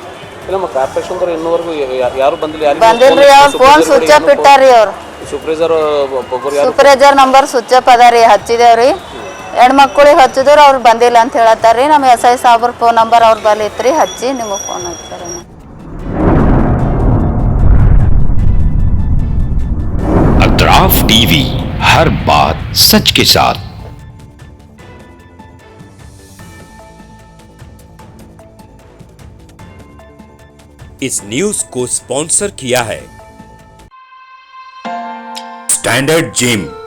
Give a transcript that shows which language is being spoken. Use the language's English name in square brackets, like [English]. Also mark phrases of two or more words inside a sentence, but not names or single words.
[Kannada] ಇಲ್ಲಮ್ಮ, ಕಾರ್ಪೊರೇಷನ್ ಇನ್ನೂವರೆಗೂ ಯಾರು ಬಂದಿಲ್ಲ? ಬಂದಿಲ್ರಿ, ಅವ್ರು [English] phone switch off [Kannada] ಇಟ್ಟಾರ್ರಿ ಅವ್ರು. [English] supervisor number switch off [Kannada] ಅದ ರೀ, ಹಚ್ಚಿದೇವ್ರಿ. ಹೆಣ್ಮಕ್ಳಿಗೆ ಹಚ್ಚಿದ್ರು ಅವ್ರು ಬಂದಿಲ್ಲ ಅಂತ ಹೇಳತ್ತಾರ್ರಿ. ನಮ್ಮ SI ಸಾಬ್ರ [English] phone number [Kannada] ಅವ್ರ ಬಲ್ಲಿ ಇತ್ರಿ, ಹಚ್ಚಿ ನಿಮಗೆ ಫೋನ್ ಹಚ್ತಾರೆ. [Hindi] अतराफ टीवी, हर बात सच के साथ। इस न्यूज को स्पॉन्सर किया है स्टैंडर्ड जिम।